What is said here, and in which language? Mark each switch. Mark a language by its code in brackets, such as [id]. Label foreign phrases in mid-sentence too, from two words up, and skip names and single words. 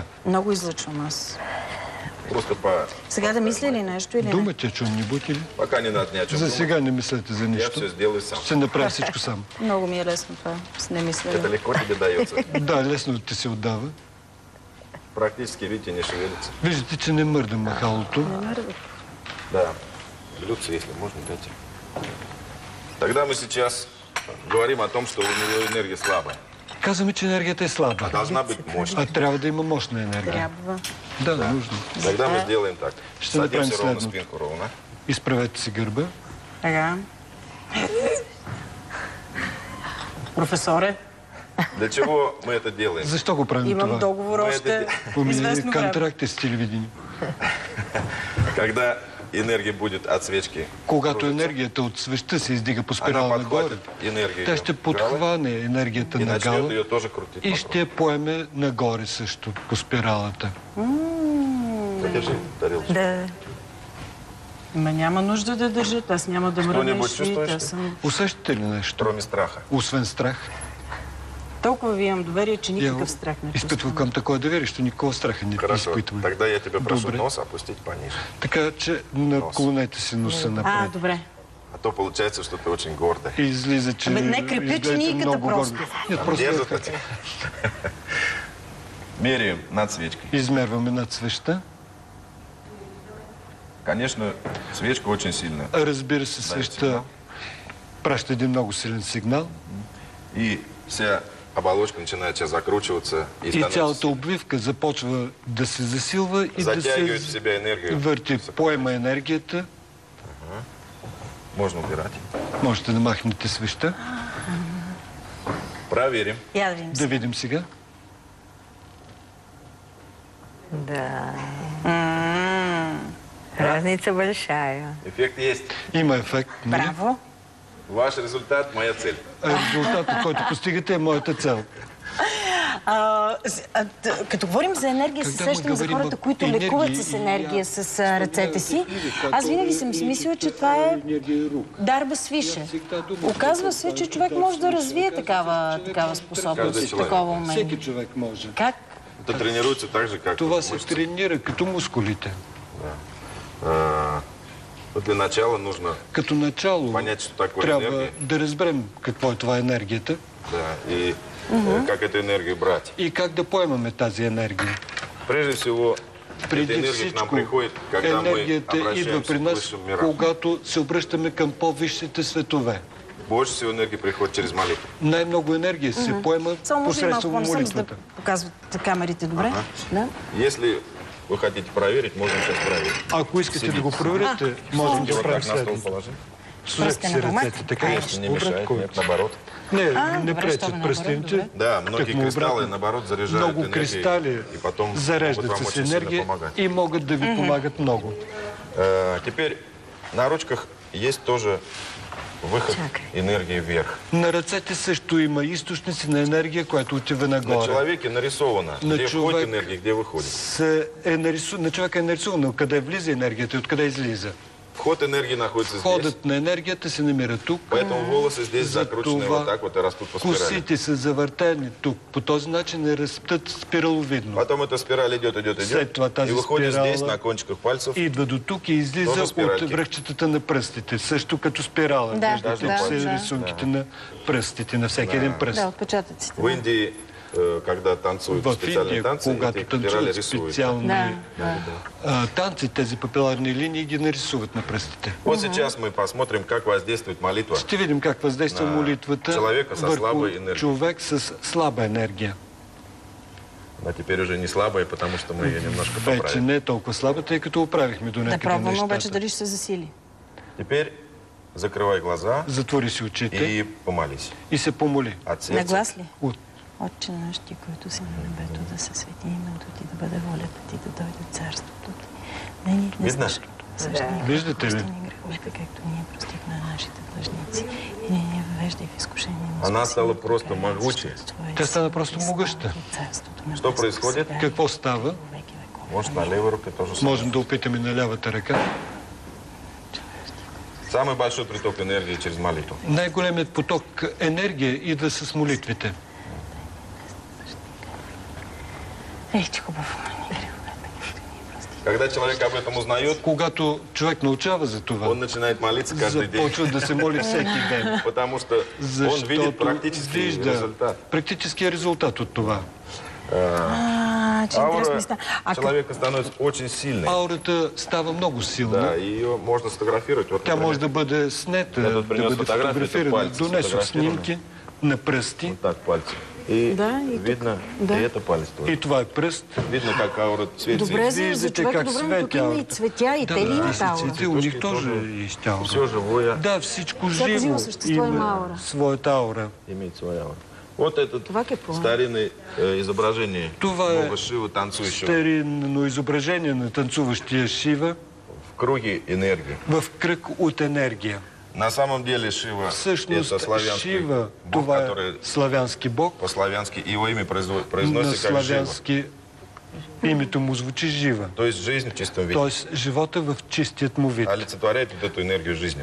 [bg] Много излъчвам аз. Просто Сега да мисля ли нещо или не? [ru] Думате, чум-нибудь или? пока не надо ни о чем [bg] За [ru] думать. [bg] сега не мислете за [ru] Я [bg] нищо. [ru] все сделаю сам. [bg] Ще направя всичко сам. Много ми е лесно това, с не мисля. [ru] Это легко тебе дается. [bg] Да, лесно ти се отдава. [ru] Практически, видите, не шевелится. [bg] Виждате, че не мърда махалото. Да. [ru] Блюдце, если можно, дайте. Тогда мы сейчас говорим о том, что у него энергия слабая. [bg] Казваме, че енергията е слаба. [ru] А должна быть мощной. [bg] А трябва да има мощна енергия. Трябва. [ru] Да, нужно. Тогда мы сделаем так. [bg] Ще направим [ru] Садимся ровно, [bg] следното. [ru] спинку ровно. [bg] Изправете си гърба. Така. Професоре, [ru] Для чего мы это делаем? [bg] Защо го правим имам това? договор още известно време. Контракт е с телевидение. [ru] Когда энергия будет от свечки, [bg] Когато енергията от свеща се издига по [ru] она [bg] спирала нагоре, [ru] подхватит энергию [bg] тя ще подхване енергията и на [ru] начнет [bg] гала [ru] ее тоже крутить. [bg] и ще я поеме нагоре също по спиралата. [ru] Подержи тарелочку. [bg] Да. Ма няма нужда да държат, аз няма да мръдна и [ru] Що-нибудь [bg] ще видите. [ru] чувстваш? [bg] Аз съм Усещате ли нещо? [ru] Кроме страха. [bg] Освен страх. толкова ви имам доверие, че [ru] Я [bg] никакъв страх не изпитвам чувствам. към такова доверие, що никакво страха не [ru] Хорошо. [bg] изпитвам. [ru] Тогда я тебя прошу [bg] Добре. [ru] нос опустить пониже. [bg] Така че наклонете си носа напред. Добре. [ru] А то получается, что ты очень гордая. [bg] И излиза, че Абе, не крепи изглеждате чинийката много [ru] просто. гордо. Нет, просто [bg] Дерзата ти. [ru] Меряем над свечкой. [bg] измерваме над свеща. [ru] Конечно, свечка очень сильная. [bg] Разбира се, свеща праща един много силен сигнал. [ru] И вся оболочка начинает сейчас закручиваться и [bg] И [ru] становится... [bg] цялата обвивка започва да се засилва и да [ru] Затягивает в [bg] се [ru] себя энергию. [bg] върти. Поема енергията. [ru] Можно убирать. [bg] Можете да махнете свеща. [ru] Проверим. [bg] Я да видим. Да видим сега. Да. [ru] Разница большая. Эффект есть. [bg] Има ефект. нали? Браво. [ru] Ваш результат – моя цель. [bg] Резултатът, който постигате, е моята цел. Като говорим за енергия, се [ru] Когда мы [bg] сещам за [ru] говорим [bg] хората, [ru] об [bg] които [ru] енергии, [bg] лекуват с енергия, с ръцете си. Аз винаги съм си мислила, че това е дарба свише. Оказва се, че човек може да развие такава способност, такова умение. Всеки човек може. Как? [ru] Это тренируется так же, как [bg] Това се [ru] мышцы. [bg] тренира като мускулите. [ru] Вот для начала нужно [bg] Като начало [ru] понять, что такое [bg] трябва [ru] энергия. [bg] да разберем какво е това енергията [ru] Да, и как эту энергию брать. [bg] и как да поемаме тази енергия. [ru] Прежде всего, эта [bg] Преди [ru] энергия к нам [bg] всичко, [ru] приходит, когда мы [bg] енергията идва [ru] обращаемся [bg] при [ru] к [bg] нас, [ru] высшим мирам. [bg] когато се обръщаме към по-висшите светове. [ru] Больше всего энергии приходит через молитву. [bg] Най-много енергия се поема Само може ли малко посредством по-насам, за да молитвата. показват камерите добре? Да? [ru] Если вы хотите проверить, можем сейчас проверить. [bg] Ако искате да го проверите, можем да [ru] Вот [bg] правим [ru] так на стол [bg] следното. [ru] положим. [bg] Сложете си ръцете така, [ru] Конечно, не мешает, [bg] обратно. [ru] нет, наоборот. [bg] Не, не добре, пречат щом е пръстените. [ru] наоборот, Да, многие [bg] Тъкмо [ru] кристаллы, [bg] обратно. [ru] наоборот, заряжают [bg] Много [ru] энергией. [bg] кристали [ru] И потом могут [bg] зареждат [ru] вам [bg] с [ru] очень сильно [bg] енергия [ru] помогать. [bg] и могат да ви помагат много. [ru] Теперь на ручках есть тоже выход энергии вверх. [bg] На ръцете също има източници на енергия, която отива [ru] На [bg] нагоре. [ru] человеке нарисовано, [bg] На [ru] где [bg] човек [ru] входит энергия, где выходит. [bg] На човека е нарисувано къде влиза енергията и откъде излиза. [ru] Вход энергии находится здесь. [bg] Входът на енергията се намира тук. [ru] Поэтому волосы здесь закручены [bg] Затова [ru] вот так вот и растут по спирали. [bg] косите са завъртени тук. По този начин не растат спираловидно. [ru] Потом эта спираль идет, [bg] След това [ru] и [bg] тази [ru] выходит [bg] спирала [ru] здесь на кончиках пальцев. [bg] идва до тук и излиза [ru] Тоже спиральки. [bg] от връхчетата на пръстите. Също като спирала. [ru] Да, [bg] Виждате, [ru] да, [bg] че са [ru] да. [bg] рисунките на пръстите, на всеки един пръст. Да, отпечатъците. [ru] В Индии, когда танцуют [bg] В [ru] специальные [bg] Индия, [ru] танцы, [bg] когато [ru] эти спирали [bg] танцуват [ru] рисуют. [bg] специални [ru] Да. [bg] танци, тези папиларни линии ги нарисуват на пръстите. [ru] Вот сейчас мы посмотрим, как воздействует молитва. [bg] Ще видим как въздейства На молитвата човека със върху слаба енергия. човек с слаба енергия. [ru] А теперь уже не слабая, потому что мы ее немножко [bg] Вече [ru] поправили. [bg] не е толкова слаба, тъй като оправихме до Да някъде пробваме обаче нещата. дали ще се засили. [ru] Теперь закрывай глаза [bg] Затвори си очите [ru] и помолись. [bg] и се помоли. [ru] От сердца. [bg] На глас ли? [ru] От [bg] Отче наш, ти, който си на небето, да се свети името ти, да бъде волята ти, да дойде царството ти. Да ни днес [ru] Видно? [bg] нашето насъщение. Виждате ли? Прости ни греховете, както ние простихме на нашите длъжници. И не ни въвеждай в изкушение. но [ru] Она [bg] спаси [ru] стала [bg] ни от [ru] просто [bg] лукавия, [ru] могучей. [bg] защото Твое Тя стана сила просто и могъща. слава и царството на [ru] Что [bg] Отца [ru] происходит? [bg] сега и Какво става? во веки веков. [ru] Может, на левой руке тоже самое. [bg] Можем да опитаме на лявата ръка. [ru] Самый большой приток энергии через молитву. [bg] Най-големият поток енергия идва с молитвите. Ей, че хубаво. Греховете, както ние простихме. [ru] Когда человек об этом узнает, [bg] Когато човек научава за това, [ru] он начинает молиться каждый день. [bg] започва да се моли всеки ден. [ru] Потому что он [bg] Защото [ru] видит практический [bg] вижда [ru] результат. [bg] практическия резултат от това. Че интересно ми [ru] Аура [bg] стана. [ru] человека становится очень сильной. [bg] Аурата става много [ru] Да, [bg] силна. [ru] и ее можно сфотографировать. Вот, [bg] Тя [ru] например, [bg] може да бъде снета, [ru] Я [bg] да [ru] тут принес [bg] бъде [ru] фотографии, это [bg] фотографирана. [ru] пальцы [bg] Донесох [ru] сфотографированы. [bg] снимки на пръсти [ru] вот так пальцы. И [bg] Да, и [ru] видно, [bg] Да. [ru] и это палец тоже. [bg] и това е пръст. [ru] Видно, как аура светится. [bg] Добре, за Виждате човека как добре, но тук свети има и аурата. цветя, и те ли имат аура? [ru] Цвети, у них тоже есть аура. Все живое [bg] Да, всичко Всяко живо живо същество има аура. своята аура. [ru] имеет свою ауру. Вот это [bg] Това какво? [ru] старинное изображение [bg] Това е [ru] Бога Шивы, танцующего [bg] старинно изображение на танцуващия Шива [ru] в круге энергии. [bg] в кръг от енергия. [ru] На самом деле Шива [bg] Всъщност [ru] это славянский [bg] Шива, [ru] бог, [bg] това е [ru] который [bg] славянски бог. [ru] по-славянски его имя [bg] На [ru] произносится как Жива. [bg] славянски името му звучи Жива. [ru] То есть жизнь в чистом виде. [bg] Тоест живота в чистият му вид. [ru] Олицетворяет вот эту энергию жизни.